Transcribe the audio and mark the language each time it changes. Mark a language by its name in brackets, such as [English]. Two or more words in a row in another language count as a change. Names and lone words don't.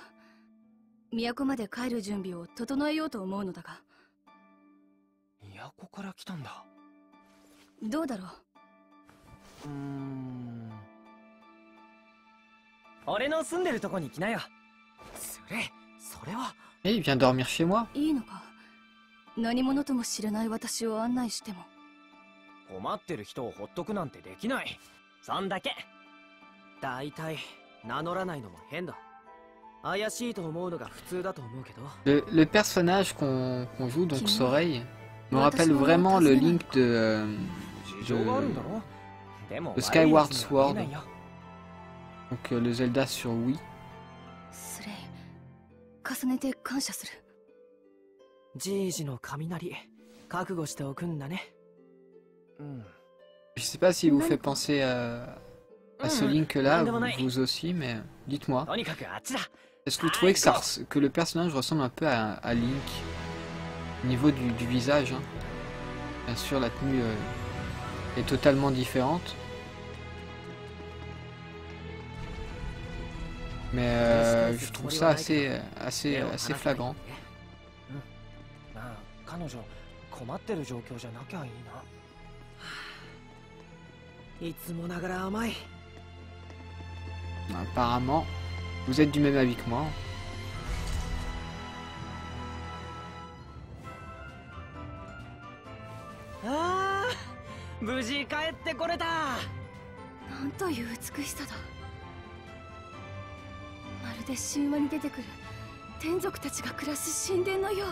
[Japanese] 都まで帰る準備を整えようと思うのだが。都から来たんだ。どうだろう。俺の住んでるとこに来なよ。スレイ、それは。 [French] Et il vient dormir chez moi. [Japanese] いいのか。何者とも知れない私を案内しても。困ってる人をほっとくなんてできない。そんだけ。だいたい名乗らないのも変だ。怪しいと思うのが普通だと思うけど。 [French] Le personnage qu'on joue, donc Soreille, me rappelle vraiment le Link de Skyward Sword. Donc le Zelda sur Wii. [Japanese] 重ねて感謝する。じいじの雷、覚悟しておくんだね。 [French] Je sais pas s'il vous fait penser à ce Link-là, vous aussi, mais dites-moi. [Japanese] とにかくあっちだ。 [French] Est-ce que vous trouvez que le personnage ressemble un peu à Link au niveau du visage, hein. Bien sûr, la tenue est totalement différente. Mais je trouve ça assez flagrant. [Japanese] 彼女困ってる状況じゃなきゃいいな。いつもながら甘い。 [French] Apparemment, vous êtes du même avis que moi. [Japanese] ああ、無事帰ってこれた。なんという美しさだ。まるで神話に出てくる天族たちが暮らす神殿のよう。